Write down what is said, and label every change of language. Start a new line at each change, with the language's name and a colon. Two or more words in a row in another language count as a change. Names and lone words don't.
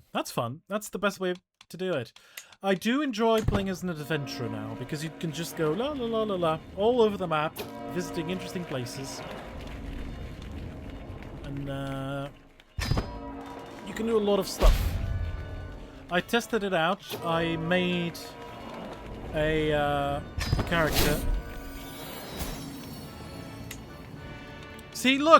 English: That's fun. That's the best way to do it. I do enjoy playing as an adventurer now, because you can just go la la la la la all over the map, visiting interesting places. And you can do a lot of stuff. I tested it out. I made a character. See, look!